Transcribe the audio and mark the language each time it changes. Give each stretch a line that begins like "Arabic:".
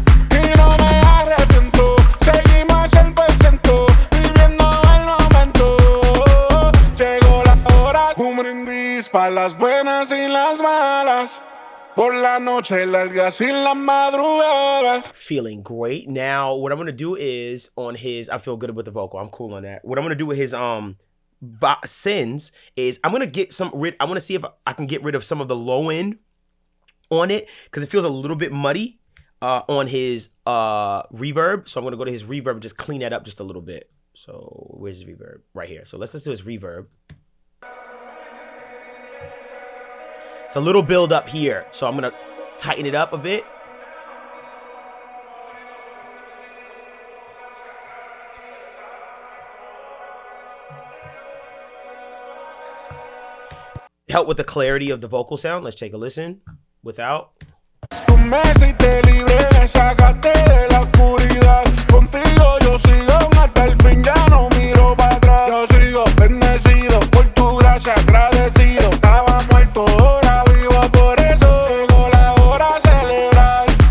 Spanish: Y no me arrepiento, seguimos 100%, viviendo el momento. Llegó la hora, un brindis para las buenas y las malas. Por la noche largas y las madrugadas.
English: Feeling great. Now, what I'm gonna do is on his, I feel good with the vocal. I'm cool on that. What I'm gonna do with his sins is I'm gonna get I want to see if I can get rid of some of the low end on it, because it feels a little bit muddy on his reverb. So I'm gonna go to his reverb and just clean that up just a little bit. So where's his reverb? Right here. So let's listen to his reverb. It's a little build up here, so I'm gonna tighten it up a bit. Help with the clarity of the vocal sound. Let's take a listen without.
Spanish: Tú me hiciste libre, me sacaste de la oscuridad. Contigo yo sigo hasta el fin, ya no miro para atrás. Yo sigo bendecido por tu gracia, agradecido. Estaba muerto, ahora vivo, por eso llegó la hora de celebrar.